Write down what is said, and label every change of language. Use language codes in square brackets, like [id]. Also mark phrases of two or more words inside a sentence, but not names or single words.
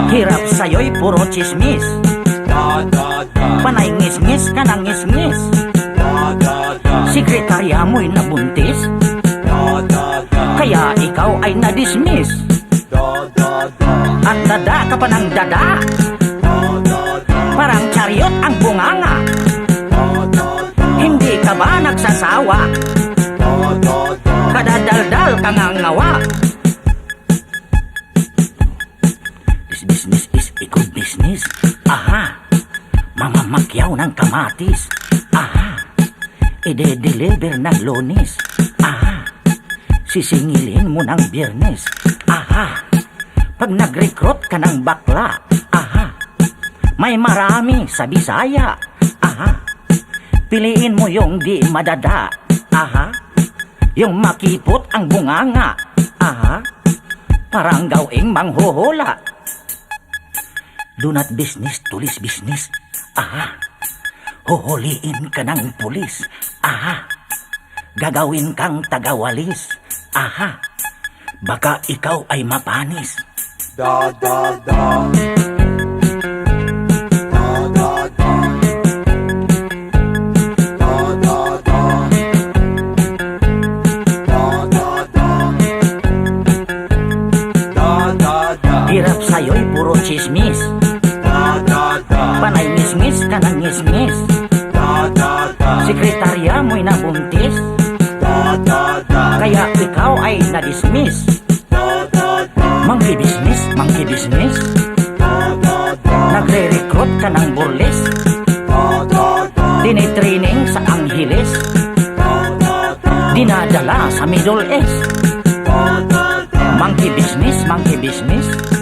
[tl] Hirap sa'yo'y puro chismis. Da, da, da. Panay ngis-ngis ka ng ngis-ngis. Da, da, da. Sekretarya mo'y nabuntis. Da, da, da. Kaya ikaw ay na-dismiss. Da, da, da. At dada ka pa ng dada. Da, da, da. Parang chariot ang bunganga. Da, da, da. Hindi ka ba nagsasawa? Da, da, da. Kadadaldal ka nga ngawa. [en] This business is a good business. [tl] Aha. Mamamakyaw ng kamatis. Aha. Ide-deliver ng Lunes. Aha. Sisingilin mo ng Biyernes. Aha. Pag nag-recruit ka ng bakla. Aha. May marami sa Bisaya. Aha. Piliin mo yung di madada. Aha. Yung makipot ang bunganga. Aha. Parang gawing manghuhula. [en] Do not business, tulis business. [tl] Aha. Huhuliin ka ng pulis. Aha. Gagawin kang tagawalis. Aha. Baka ikaw ay mapanis. Da, da, da. Da, da, da. Da, da, da. Da, da, da. Da, da, da. Hirap sa'yo'y puro chismis. Da, da, da. Panay ngis-ngis ka ng ngis-ngis. Da, da, da. Sekretarya mo'y nabuntis. Da, da, da. Kaya ikaw ay na-dismiss. Da, da, da. [en] Monkey business, monkey business. Da, da, da. [tl] Nagre-recruit ka ng burles. Da, da, da. Tinitraining sa Angeles. Da, da, da. Dinadala sa Middle East. Da, da, da. [en] Monkey business, monkey business.